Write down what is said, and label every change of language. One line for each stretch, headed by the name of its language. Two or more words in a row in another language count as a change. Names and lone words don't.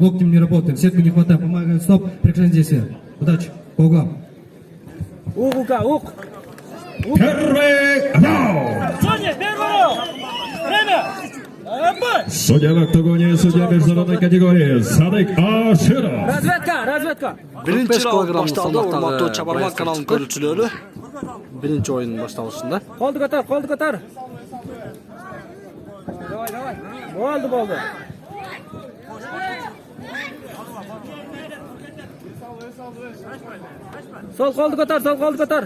Russian: Локтем не работаем, сетку не хватаем, помогаем, стоп, прекращаем действие. Удачи, по углам. Первый раунд. Судья в октагоне, судья международной категории Садык Аширов. Разведка.
Uzbek: Birinchi raund kg boshlandi, salmoqdagi hurmatli Chabarmat kanalining ko'ruvchilari. Birinchi o'yin boshlang'ishida. Qo'lni ko'tar. Bo'ldi. Sol qo'lni ko'tar.